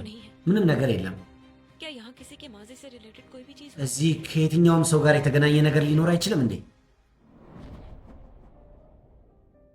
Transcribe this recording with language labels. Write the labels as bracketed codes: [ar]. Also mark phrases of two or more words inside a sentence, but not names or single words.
[hi] तो नहीं है [am] ምንም ነገር የለም። [hi] क्या यहाँ किसी के माजे से रिलेटेड कोई भी चीज हो? [am] እዚህ ከየትኛውም ሰው ጋር የተገናኘ ነገር ሊኖር አይችልም እንዴ?